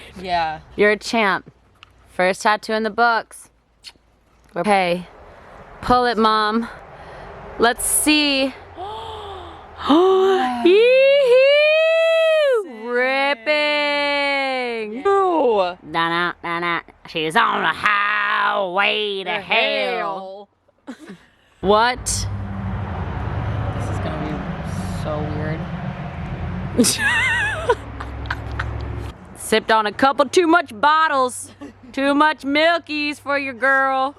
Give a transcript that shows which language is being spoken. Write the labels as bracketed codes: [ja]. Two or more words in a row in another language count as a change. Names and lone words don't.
[en] Yeah. You're a champ. First tattoo in the books. Okay. Pull it, Mom. Let's see. Yee-hoo! Ripping. Ooh. Na na na. She's on the highway to hell. What? This is gonna be so weird. Sipped on a couple too much bottles. Too much milkies for your girl.